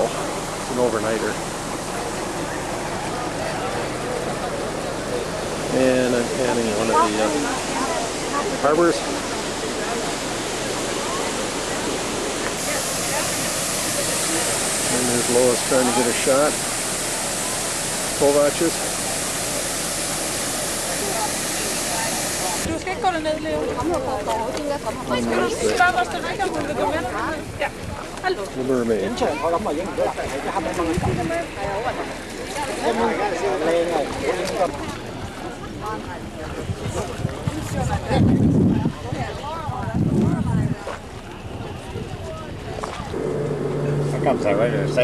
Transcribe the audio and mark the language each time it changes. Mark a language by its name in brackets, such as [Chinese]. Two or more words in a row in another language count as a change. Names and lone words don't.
[English] It's an overnighter. And I'm panning one of the harbors. And there's Lois trying to get a shot. Kovacs. [Danish] Du skal ikke gå derned, Leo. [English] The mermaid. How comes that right there?